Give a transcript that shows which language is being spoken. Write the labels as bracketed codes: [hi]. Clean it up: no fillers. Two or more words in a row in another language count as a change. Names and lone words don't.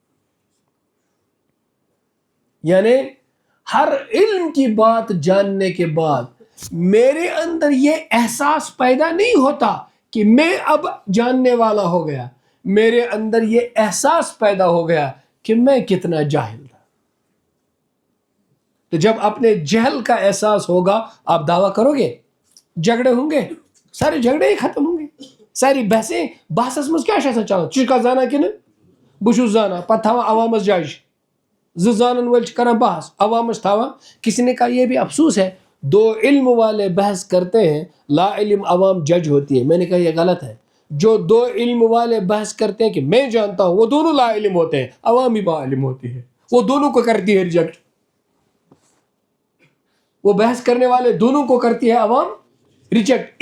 [ur] یعنی ہر علم کی بات جاننے کے بعد میرے اندر یہ احساس پیدا نہیں ہوتا کہ میں اب جاننے والا ہو گیا، میرے اندر یہ احساس پیدا ہو گیا کہ میں کتنا جاہل تھا. تو جب اپنے جہل کا احساس ہوگا آپ دعویٰ کرو گے، جھگڑے ہوں گے، سارے جھگڑے ہی ختم ہوں گے، ساری بحثیں [ks] بحثس مز کیا چلان ژٕ چھُکھا زانان کنہ بہٕ چھُس زانان، پتہٕ تھاوان عوامس جج، زٕ زانن وٲلۍ چھِ کران بحث عوامس تھاوان. [ur] کسی نے کہا یہ بھی افسوس ہے، دو علم والے بحث کرتے ہیں، لا علم عوام جج ہوتی ہے. میں نے کہا یہ غلط ہے. جو دو علم والے بحث کرتے ہیں کہ میں جانتا ہوں، وہ دونوں لا علم ہوتے ہیں، عوام ہی با علم ہوتی ہے، وہ دونوں کو کرتی ہے ریجیکٹ. وہ بحث کرنے والے دونوں کو کرتی ہے عوام ریجیکٹ.